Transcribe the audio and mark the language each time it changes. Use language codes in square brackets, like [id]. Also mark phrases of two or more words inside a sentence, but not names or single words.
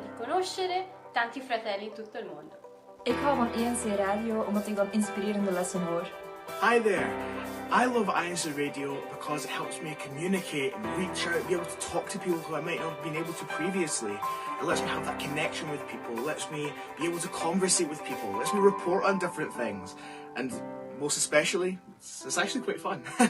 [it] conoscere tanti fratelli in tutto il mondo. [nl] Ik hou van INCRadio omdat ik dan inspirerende lessen hoor. [en] Hi there. I love INCRadio because it helps me communicate and reach out, be able to talk to people who I might not have been able to previously. It lets me have that connection with people. It lets me be able to conversate with people. It lets me report on different things. And most especially, it's actually quite fun.